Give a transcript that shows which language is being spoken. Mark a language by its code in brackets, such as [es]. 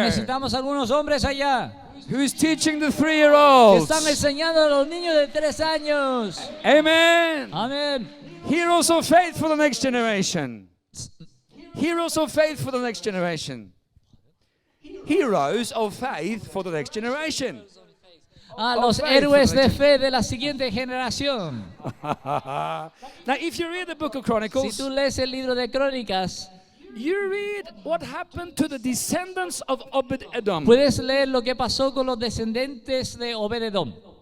[es] necesitamos algunos hombres allá [en] who is teaching the [es] que [en] 3-year-olds. [es] están enseñando a los niños de 3 años. [en] Amen. [es] Amén. [en] Heroes of faith for the next generation. Heroes of faith for the next generation. Heroes of faith for the next generation. [es] A [en] Of [es] los [en] faith [es] héroes [en] for the [es] de [en] next- [es] fe de la siguiente generación. [en] Now, if you read the book of [es] Si [en] Chronicles, [es] tú lees el libro de Crónicas, [en] you read what happened to the descendants of Obed-Edom. [es] puedes leer lo que pasó con los descendientes de Obed-Edom.